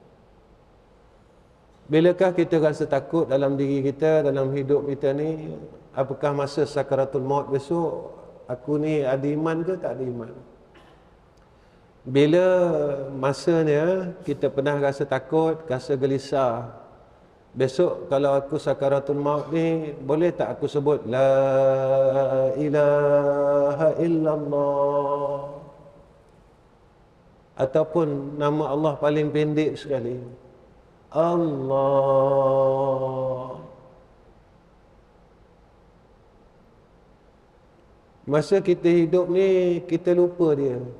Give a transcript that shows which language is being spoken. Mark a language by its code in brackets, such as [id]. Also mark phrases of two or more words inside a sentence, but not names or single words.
[ms] Bilakah kita rasa takut dalam diri kita, dalam hidup kita ni, apakah masa sakaratul maut besok, aku ni ada iman ke tak ada iman? Bila masanya kita pernah rasa takut, rasa gelisah, besok kalau aku sakaratul maut ni, boleh tak aku sebut [ar] لا إله إلا الله, [ms] ataupun nama Allah paling pendek sekali, Allah. Masa kita hidup ni, kita lupa dia.